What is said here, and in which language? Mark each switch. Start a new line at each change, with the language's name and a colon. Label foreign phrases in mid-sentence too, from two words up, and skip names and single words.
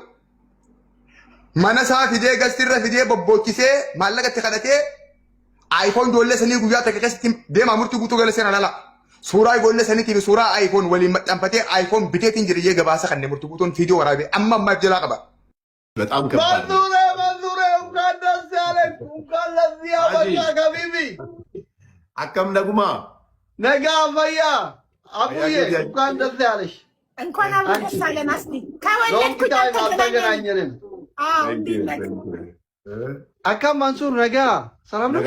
Oromo: Mana isaa fidee gastirra fidee bobboochisee maallaqatti kadhatee iPhone ijoollee sanii guyyaa takka keessatti deemaa murtii guutuu gala seenaa lala. Suuraa ijoollee saniitiif suuraa iPhone waliin maxxanfatee iPhone biteetiin jiriyee gabaasa kanneen murtii guutuun fiidiyoo waraabee amma ammaaf jalaa qaba.
Amharic: በጣም ከባድ ነው። መንዙሬ እንኳን ደስ ያለህ እንኳን ለዚህ ያበቃህ ሀቢቢ።
Oromo: Akkam nagumaa nagaa fayyaa
Amharic: አቡዬ እንኳን ደስ ያለሽ። እንኳን አብሮ ደስ አለን። አስቲ ከወለድኩት አልተገናኘንም።
Oromo: Akkam Mansuur nagaa
Amharic: ሰላም ነው?